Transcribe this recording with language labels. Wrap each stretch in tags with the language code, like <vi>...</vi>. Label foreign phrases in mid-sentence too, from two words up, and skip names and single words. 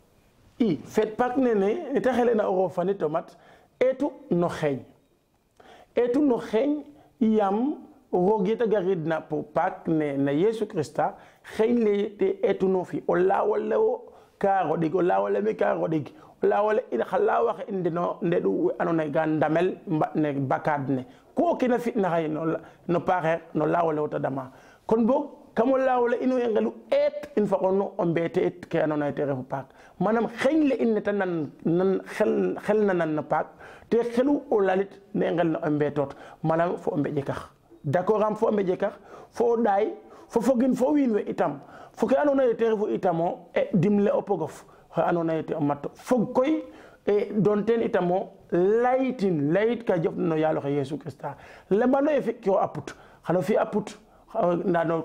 <srr>i feet paak nene ne ta xelena o rofandit o mat eetu no xeeñ yaam roog ye ta garidna pour paak ne na Yesu Christa xeeñ le te eetuno fi o laawole wo ka roɗig o laawole mi ka roɗig o laawole in xa laawaxe in deno ndeɗu we andoona yee ga ndamel mbaɗ ne bakaad ne ku o kiin a fi'na xaye no paaxeer no laawole wo ta dama kon boog kam o laawole ino ye ngelu eet in faqonu o mbeete it ke andoona yee te refu paak manam xeñ le in ne ta xel na nan no paak te xelu o lalit ne ngel na o mbeetoot manam fo o mbeƴekax d'accord am fo o mbeƴekax fo o ɗaay fo fogin fo wiin we itam fo ke andoona yee te refu itamo e dimle o pogof xe andoona yee te o mat fog koy e don ten itamo layit ka jof no yalo xe Yesu Krista lembano e fi ko aput xano fi aput ndano</srr>